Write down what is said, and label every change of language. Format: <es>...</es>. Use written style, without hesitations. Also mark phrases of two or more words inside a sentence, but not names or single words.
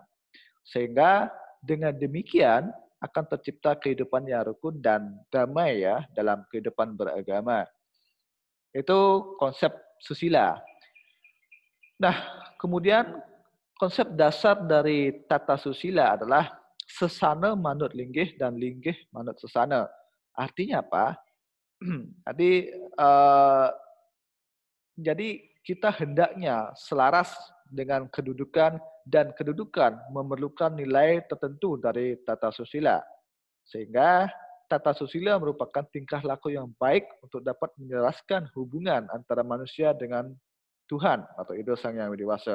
<id>Sehingga dengan demikian akan tercipta kehidupan yang rukun dan damai ya dalam kehidupan beragama. Itu konsep susila. Nah, kemudian konsep dasar dari tata susila adalah</id> <ban>sesana manut linggih</ban> <id>dan</id> <ban>linggih manut sesana.</ban> <id>Artinya apa? Jadi jadi kita hendaknya selaras dengan kedudukan dan kedudukan memerlukan nilai tertentu dari tata susila. Sehingga tata susila merupakan tingkah laku yang baik untuk dapat menjelaskan hubungan antara manusia dengan Tuhan atau Ida Sang Yang Widi Wasa.</id>